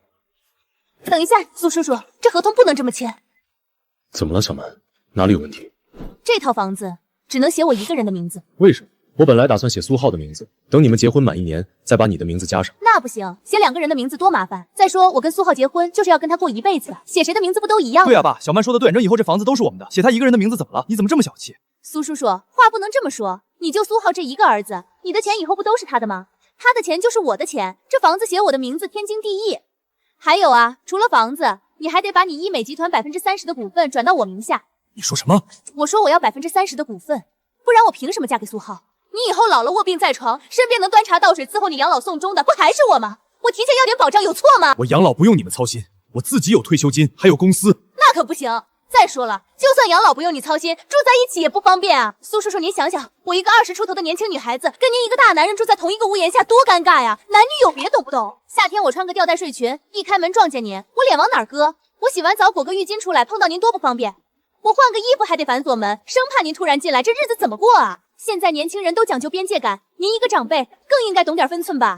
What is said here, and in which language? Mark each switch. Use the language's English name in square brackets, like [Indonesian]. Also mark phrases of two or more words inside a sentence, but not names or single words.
[Chinese] 等一下，蘇叔叔，這合同不能這麼簽。怎麼了，小曼？哪裡有問題？這套房子只能寫我一個人的名字。為什麼？我本來打算寫蘇浩的名字，等你們結婚滿1年，再把你的名字加上。那不行，寫2個人的名字多麻煩。再說我跟蘇浩結婚就是要跟他過一輩子的，寫誰的名字不都一樣吗？对啊，爸，小曼說的對，反正以後這房子都是我們的，寫他一個人的名字怎麼了？你怎麼這麼小氣？蘇叔叔，話不能這麼說，你就蘇浩这一個兒子，你的錢以後不都是他的嗎？他的錢就是我的錢，這房子寫我的名字天經地義。還有啊，除了房子，你還得把你醫美集團30%的股份轉到我名下。你說什麼？我說我要30%的股份，不然我憑什麼嫁給蘇浩？你以後老了臥病在床，身邊能端茶倒水伺候你養老送終的，不還是我嗎？我提前要點保障有錯嗎？我養老不用你們操心，我自己有退休金，還有公司。那可不行。再說了，就算養老不用你操心，住在一起也不方便啊。蘇叔叔，您想想，我一個20出頭的年輕女孩子，跟您一個大男人住在同一個屋檐下，多尷尬呀！男女有別，懂不懂？夏天我穿個吊帶睡裙，一開門撞見您，我臉往哪兒擱？我洗完澡裹個浴巾出來，碰到您多不方便。我換個衣服還得反鎖門，生怕您突然進來，這日子怎麼過啊？現在年輕人都講究邊界感，您一個長輩更應該懂點分寸吧？